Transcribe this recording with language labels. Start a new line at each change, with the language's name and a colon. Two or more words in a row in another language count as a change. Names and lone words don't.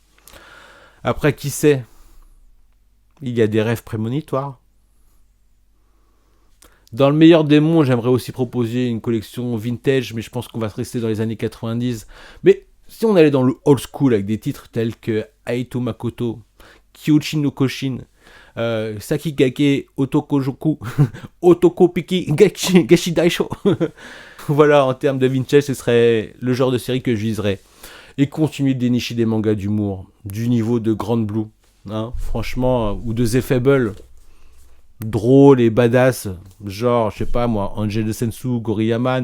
French: Après, qui sait ? Il y a des rêves prémonitoires. Dans le meilleur des mondes, j'aimerais aussi proposer une collection vintage, mais je pense qu'on va rester dans les années 90. Mais si on allait dans le
English: old school
French: avec des titres tels que Aito Makoto, Kyochin no Koshin, Sakigake Otokojoku, Otokopiki Gashi Daisho. Voilà, en termes de vintage, ce serait le genre de série que je viserais. Et continuer de dénicher des mangas d'humour, du niveau de Grand Blue, franchement, ou de The Fable, drôle et badass, genre, je sais pas moi, Angel de Sensu, Gorillaman.